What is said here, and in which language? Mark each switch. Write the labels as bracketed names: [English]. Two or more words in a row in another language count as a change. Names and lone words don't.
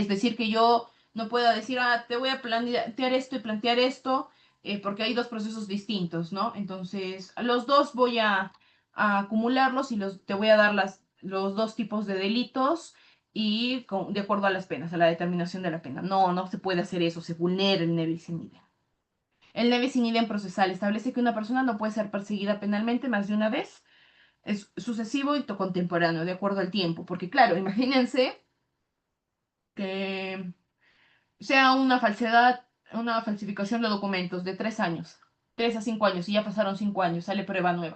[Spanish] Es decir, que yo no pueda decir, te voy a plantear esto y plantear esto, porque hay 2 procesos distintos, ¿no? Entonces, a los dos voy a acumularlos y te voy a dar los 2 tipos de delitos y de acuerdo a las penas, a la determinación de la pena. No se puede hacer eso, se vulnera el [Latin] ne bis in idem. [Spanish] El [Latin] ne bis in idem [Spanish] procesal establece que una persona no puede ser perseguida penalmente más de una vez. Es sucesivo y contemporáneo, de acuerdo al tiempo. Porque claro, imagínense que sea una falsedad, una falsificación de documentos de 3 años, 3 a 5 años, y ya pasaron 5 años, sale prueba nueva.